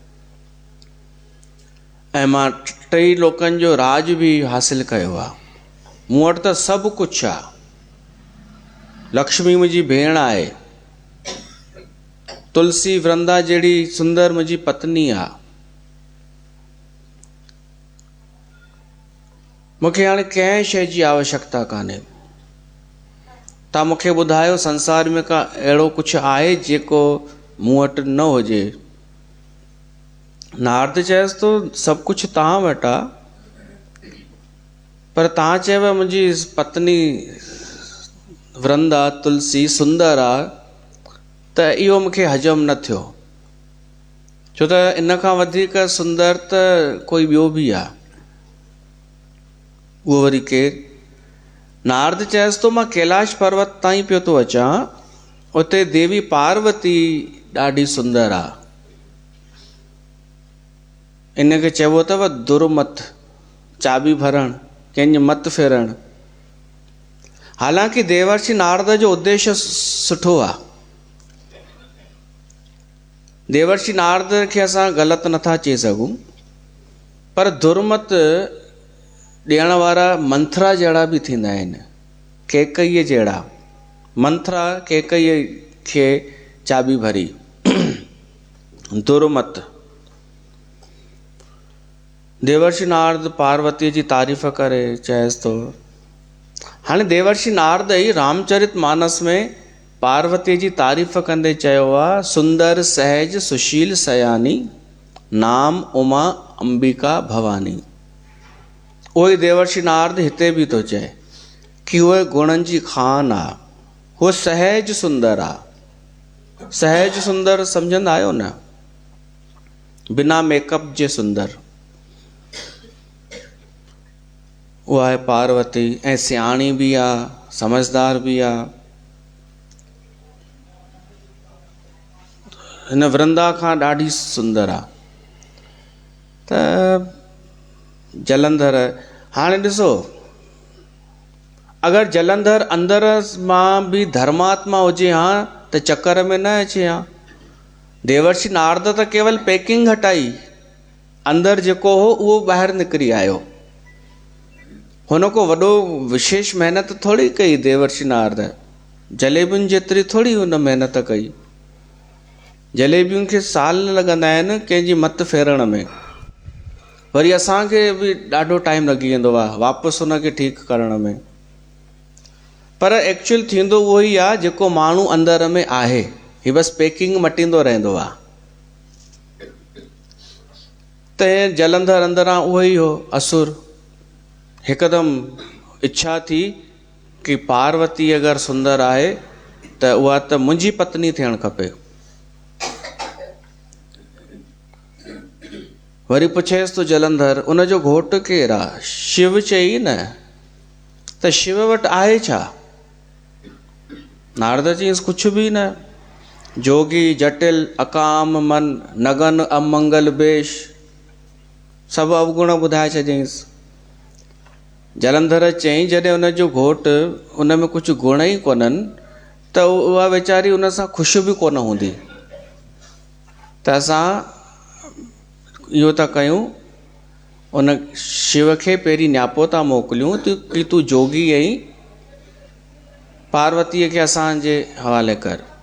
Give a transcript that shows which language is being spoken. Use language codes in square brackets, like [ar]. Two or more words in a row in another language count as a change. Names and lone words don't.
[sd] ऐं मां टई लोकनि जो राज बि हासिलु कयो आहे, मूं वटि त सभु कुझु आहे, लक्ष्मी मुंहिंजी भेण आहे, तुलसी वृंदा जहिड़ी सुंदर मुंहिंजी पत्नी आहे, मूंखे हाणे कंहिं शइ जी आवश्यकता कान्हे। तव्हां मूंखे ॿुधायो संसार में का अहिड़ो कुझु आहे जेको मूं वटि न हुजे। नारद चएसि थो, सभु कुझु तव्हां वटि आहे, पर तव्हां चयव मुंहिंजी पत्नी वृंदा तुलसी सुंदर आहे, त इहो मूंखे हजम न थियो, छो त इन खां वधीक सुंदर त कोई ॿियो बि आहे, उहो वरी केरु? नारद चएसि थो, मां कैलाश पर्वत ताईं पियो थो अचां, उते देवी पार्वती ॾाढी सुंदर आहे, इनखे चइबो अथव दुर्मत, चाबी भरणु, कंहिंजो मत फेरणु। हालांकि देवर्षि नारद जो उद्देश्य सुठो आहे, देवर्षि नारद खे असां ग़लति नथा चई सघूं, पर दुर्मत ॾियण वारा मंथरा जहिड़ा बि थींदा आहिनि, कैकईअ जहिड़ा। मंथरा कैकईअ खे चाबी भरी, दुर्मत। देवर्षि नारद पार्वतीअ जी तारीफ़ करे चएसि थो, हाणे देवर्षि नारद ई रामचरित मानस में पार्वतीअ जी तारीफ़ कंदे चयो आहे, [awa] सुंदर सहज सुशील सयानी, नाम उमा अंबिका भवानी। [sd] उहो ई देवर्षि नारद हिते बि थो चए कि उहे गुणनि जी खान आहे, उहो सहज सुंदर आहे। सहज सुंदर सम्झंदा आहियो न, बिना मेकअप जे सुंदर, उहा आहे पार्वती, ऐं सियाणी बि आहे, समझदार बि आहे। हिन वृंदा खां ॾाढी सुंदर आहे। त जलंधर, हाणे ॾिसो, अगरि जलंधर अंदर मां बि धर्मात्मा हुजे हा त चक्कर में न अचे हा। देवर्षि नारद त केवल पैकिंग हटाई, अंदर जेको हो उहो ॿाहिरि निकिरी आयो। हुन को वॾो विशेष महिनत थोरी कई देवर्षि नारद, जलेबियुनि जेतिरी थोरी हुन महिनत कई। जलेबियुनि खे साल लॻंदा आहिनि कंहिंजी मत फेरण में, वरी असांखे बि ॾाढो टाइम लॻी वेंदो आहे वापसि हुनखे ठीकु करण में। पर एक्चुअल थींदो उहो ई आहे जेको माण्हू अंदर में आहे, हीअ बसि पैकिंग मटींदो रहंदो आहे। त जलंधर अंदरां उहो ई हो असुर, हिकदमि इच्छा थी कि पार्वती अगरि सुंदर आहे त उहा त मुंहिंजी पत्नी थियणु खपे। वरी पुछेसि तो जलंधर, उनजो घोटु केरु आहे? शिव चई न, त शिव वटि आहे छा? नारद चयईंसि कुझु बि न, [awa] जोगी जटिल अकाम मन नगन अमंगल बेश, [sd] सभु अवगुण ॿुधाए छॾियईंसि। जलंधर चयईं जॾहिं उनजो घोटु उन में कुझु गुण ई कोन्हनि त उहा वीचारी उन सां ख़ुशि बि कोन हूंदी। त असां इहो था कयूं, उन शिव खे पहिरीं न्यापो था मोकिलियूं कि तूं जोगी आहीं, पार्वतीअ खे असांजे हवाले कर।